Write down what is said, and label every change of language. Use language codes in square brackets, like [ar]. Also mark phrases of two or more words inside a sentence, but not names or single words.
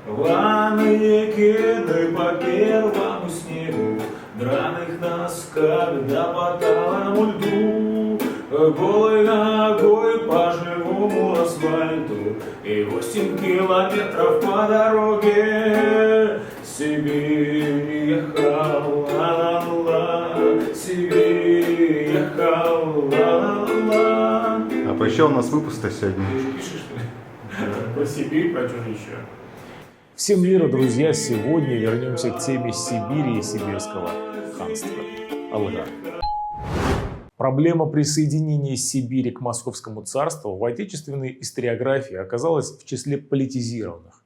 [ru] Рваные кеды по первому снегу, драных носках до по талому льду, голой ногой по живому асфальту и 8 километров по дороге. Сибирь ехал, ла-ла-ла, Сибирь ехал, ла-ла-ла. А про что у нас выпуск-то сегодня? Пишешь, что ли? Про Сибирь, про что еще? Всем мира, друзья! Сегодня вернемся к теме Сибири и сибирского ханства. Алга. Проблема присоединения Сибири к Московскому царству в отечественной историографии оказалась в числе политизированных.